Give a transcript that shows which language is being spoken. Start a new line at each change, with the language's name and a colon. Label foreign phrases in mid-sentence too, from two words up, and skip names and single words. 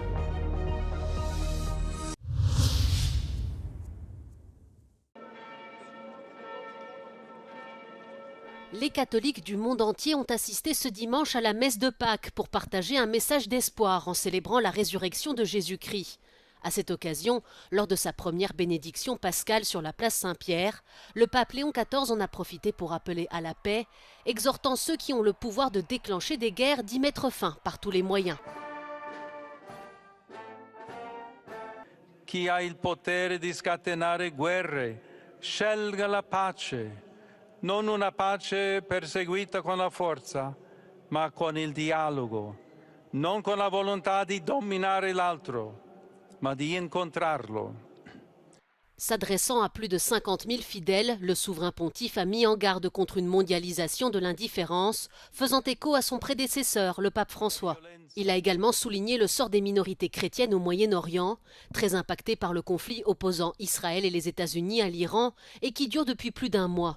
French: Les catholiques du monde entier ont assisté ce dimanche à la messe de Pâques pour partager un message d'espoir en célébrant la résurrection de Jésus-Christ. À cette occasion, lors de sa première bénédiction pascale sur la place Saint-Pierre, le pape Léon XIV en a profité pour appeler à la paix, exhortant ceux qui ont le pouvoir de déclencher des guerres d'y mettre fin par tous les moyens.
Italian: Chi ha il potere di scatenare guerre, scelga la pace, non una pace perseguita con la forza, ma con il dialogo, non con la volontà di dominare l'altro, ma di incontrarlo.
French: S'adressant à plus de 50 000 fidèles, le souverain pontife a mis en garde contre une mondialisation de l'indifférence, faisant écho à son prédécesseur, le pape François. Il a également souligné le sort des minorités chrétiennes au Moyen-Orient, très impactées par le conflit opposant Israël et les États-Unis à l'Iran et qui dure depuis plus d'un mois.